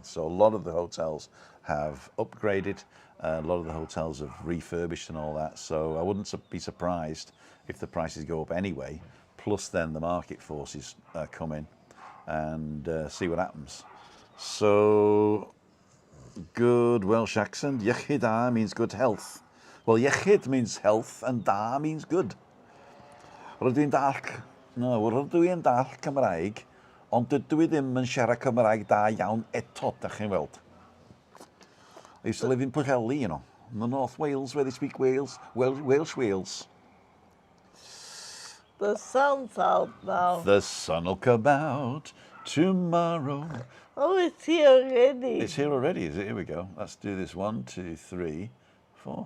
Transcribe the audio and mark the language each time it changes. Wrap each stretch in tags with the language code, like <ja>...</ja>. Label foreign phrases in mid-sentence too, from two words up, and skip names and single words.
<en>So a lot of the hotels have upgraded, a lot of the hotels have refurbished and all that. So I wouldn't be surprised if the prices go up anyway. Plus, then the market forces come in and see what happens. So, good Welsh accent.</en> <cy>Iechyd da</cy> <en>means good health. Well, iechyd means health and da means good.</en> <cy>Rydw i'n dall Cymraeg, ond dydw I ddim yn siarad Cymraeg da iawn eto, da chi'n weld.</cy> <en>I used to live in Pwllheli, you know, in the North Wales, where they speak Welsh. The sun's out now. The sun will come out tomorrow. Oh, it's here already. It's here already, is it? Here we go. Let's do this. 1, 2, 3, 4.</en>